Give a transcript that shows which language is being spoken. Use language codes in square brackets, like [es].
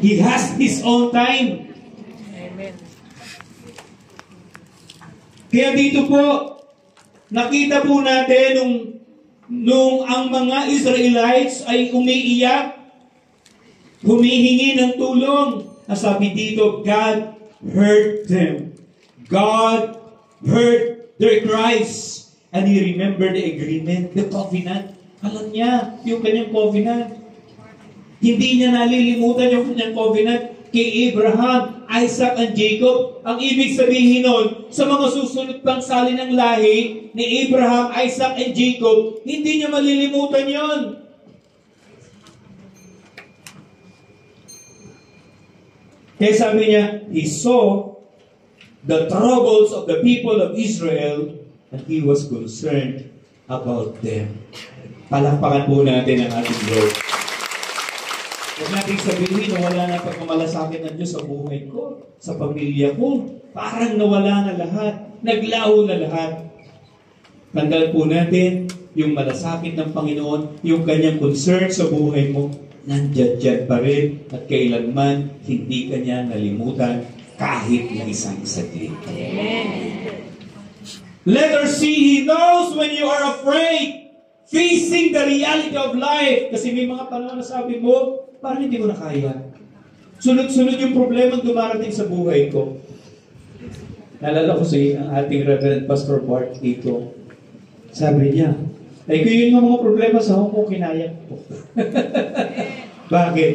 [en] He has His own time. Amen. [tl] Kaya dito po, nakita po natin nung ang mga Israelites ay umiiyak, humihingi ng tulong. Sabi dito, [en] God heard them. God heard their cries. And He remembered the agreement, the covenant. [tl] Alam niya yung kanyang covenant. Hindi niya nalilimutan yung kanyang covenant kay Abraham, Isaac, and Jacob. Ang ibig sabihin nun, sa mga susunod pang sali ng lahi ni Abraham, Isaac, and Jacob, hindi niya malilimutan yon. Kaya sabi niya, [en] He saw the troubles of the people of Israel, and He was concerned about them. [tl] Palakpakan po natin ang ating Lord. Huwag natin sabihin na wala na pagmamalasakit ng Diyos sa buhay ko, sa pamilya ko. Parang nawala na lahat. Naglaho na lahat. Tandaan po natin, yung malasakit ng Panginoon, yung kanyang concern sa buhay mo, nandiyan pa rin at kailanman hindi kanya nalimutan kahit na isang saglit. [en] Letter C, He knows when you are afraid, facing the reality of life. [tl] Kasi may mga panahon na sabi mo, parang hindi ko na kaya. Sunod-sunod yung problema dumarating sa buhay ko. Naalala ko ang ating Reverend Pastor Bart dito. Sabi niya, ay kung yun mga problema sa Hong Kong, kinaya ko. Bakit?